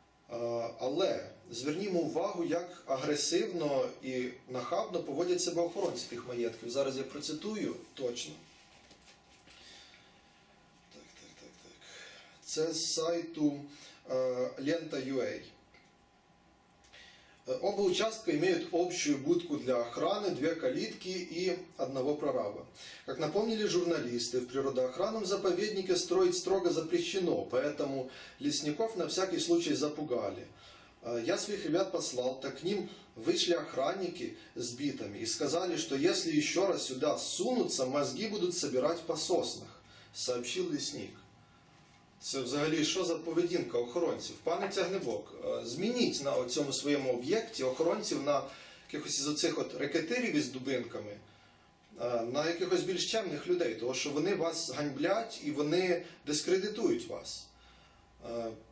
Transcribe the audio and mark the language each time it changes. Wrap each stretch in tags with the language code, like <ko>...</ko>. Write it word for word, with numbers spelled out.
<uk>Е, Але звернімо увагу, як агресивно і нахабно поводять себе охоронці тих маєтків. Зараз я процитую точно. Так, так, так, так. Це з сайту е, лента точка ю а.</uk> <ru>Оба участка имеют общую будку для охраны, две калитки и одного прораба. Как напомнили журналисты, в природоохранном заповеднике строить строго запрещено, поэтому лесников на всякий случай запугали. Э, Я своих ребят послал, так к ним вышли охранники с битами и сказали, что если еще раз сюда сунутся, мозги будут собирать по соснах, сообщил лесник.</ru> <uk>Це взагалі що за поведінка охоронців? Пане Тягнебок, е, змініть на цьому своєму об'єкті охоронців на якихось із оцих от рекетирів із дубинками, е, на якихось більш чемних людей, тому що вони вас ганьблять і вони дискредитують вас. Е,</uk>